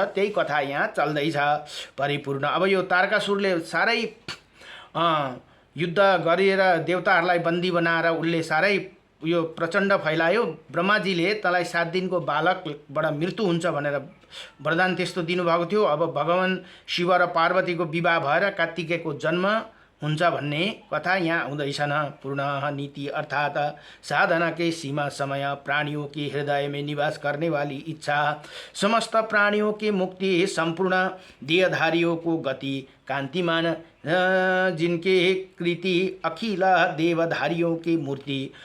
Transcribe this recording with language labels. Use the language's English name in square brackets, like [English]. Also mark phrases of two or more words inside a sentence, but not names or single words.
[Nepali] त्यही कथा यहाँ चल्दैछ परिपूर्ण। अब यो तारकासुरले साह्रै युद्ध गरेर देवताहरूलाई बन्दी बनाएर उसले साह्रै यो प्रचण्ड फैलायो। ब्रह्माजीले तँलाई 7 दिनको बालकबाट मृत्यु हुन्छ भनेर वरदान त्यस्तो दिनुभएको थियो। अब भगवान शिव र पार्वतीको विवाह भएर कार्तिकेयको जन्म हुन्छ भन्ने कथा यहाँ आउँदैछन्। [Hindi] पूर्ण नीति अर्थात साधना के सीमा समय प्राणियों के हृदय में निवास करने वाली इच्छा, समस्त प्राणियों की मुक्ति, संपूर्ण देहधारियों को गति, कांतिमान जिनके कृति, अखिल देवधारियों की मूर्ति,